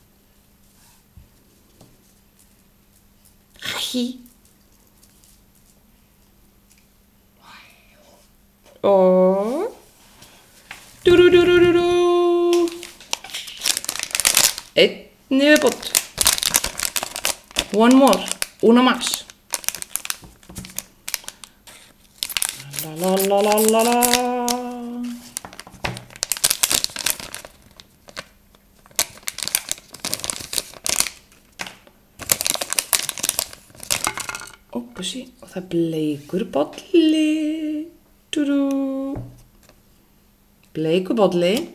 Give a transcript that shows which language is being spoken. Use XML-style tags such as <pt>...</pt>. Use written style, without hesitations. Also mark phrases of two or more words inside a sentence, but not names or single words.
<is>Hæ. Og einn í viðbót.</is> <en>One more.</en> <es>Una más.</es> <en>La.</en> <is>Ópussi. Og það bleikur bolli. Bleikur bolli.</is>